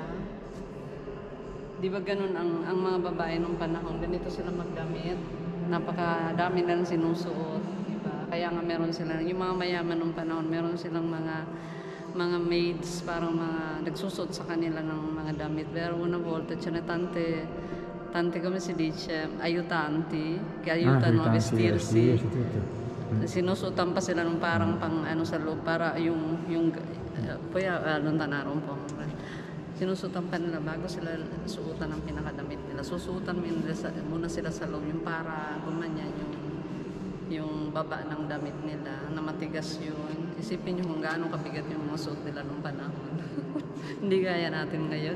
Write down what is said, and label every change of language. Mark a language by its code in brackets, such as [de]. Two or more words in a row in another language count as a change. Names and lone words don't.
[tl] Di ba ganun ang mga babae nung panahon? Ganito sila magdamit. Napakadami na sinusuot. Diba? Kaya nga meron sila, yung mga mayaman nung panahon, meron silang mga maids, parang mga nagsusot sa kanila ng mga damit. [it] Pero una volta ce ne tante come si dice, aiutanti, che aiutano a vestirsi. [tl] Sinusutan pa sila ng parang pang ano sa loob para yung [it] poi allontanare un po. [tl] Sinusutan pa nila bago sila suotan ng pinakadamit nila. Susutan muna sila sa loob yung para gumanyan yung baba ng damit nila na matigas yun. Isipin nyo kung gaano kabigat yung mga suot nila nung panahon. Hindi gaya natin ngayon.